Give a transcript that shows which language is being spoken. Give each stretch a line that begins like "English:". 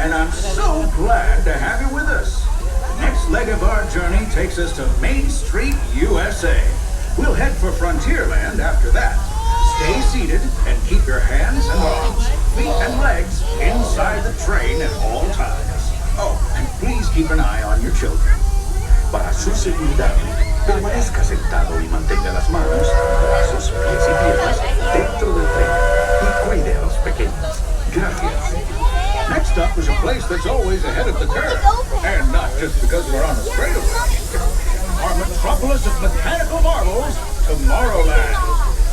English: And I'm so glad to have you with us. The next leg of our journey takes us to Main Street, USA. We'll head for Frontierland after that. Stay seated and keep your hands and arms, feet and legs inside the train at all times. Oh, and please keep an eye on your children.
Spanish: Para su seguridad, permanezca sentado y mantenga las manos, brazos, pies y piernas dentro del tren y cuide a los pequeños. Gracias.
English: Next up is a place that's always ahead of the curve. And not just because we're on a straightaway. Our metropolis of mechanical marvels, Tomorrowland.